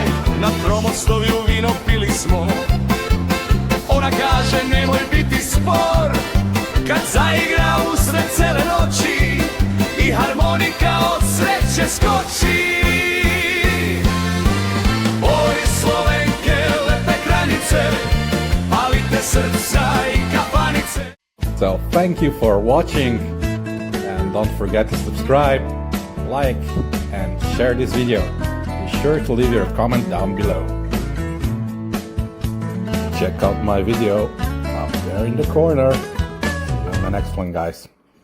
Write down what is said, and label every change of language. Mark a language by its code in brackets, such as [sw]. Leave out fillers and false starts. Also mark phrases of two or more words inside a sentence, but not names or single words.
[sr] Na Tromostovju vino pili smo, ona kaže nemoj biti spor. Kad zaigra usred cele noći i harmonika od sreće skoči. Oj Slovenke, lepe kraljice, palite srca i kapanice. [en] So thank you for watching, and don't forget to subscribe, like and share this video. Be sure to leave your comment down below. Check out my video up there in the corner. See you in the next one, guys.